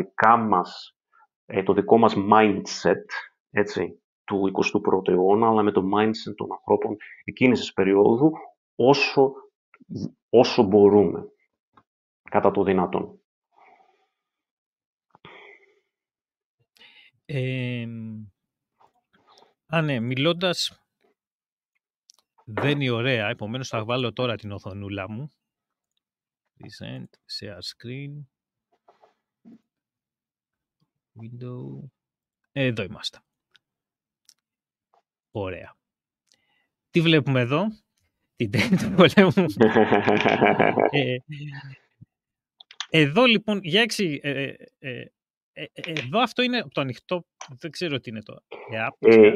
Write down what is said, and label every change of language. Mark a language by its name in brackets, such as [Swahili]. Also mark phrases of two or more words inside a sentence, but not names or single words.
[Greek] το δικό μας mindset, έτσι, του 21ου αιώνα, αλλά με το mindset των ανθρώπων εκείνης της περίοδου, όσο μπορούμε, κατά το δυνατόν. Ναι, μιλώντας δεν είναι ωραία, επομένως θα βάλω τώρα την οθονούλα μου. [English] Present, share screen, window, [Greek] εδώ είμαστε. Ωραία. Τι βλέπουμε εδώ? Την τέχνη του πολέμου. Εδώ λοιπόν, για Εδώ αυτό είναι το ανοιχτό, δεν ξέρω τι είναι το app.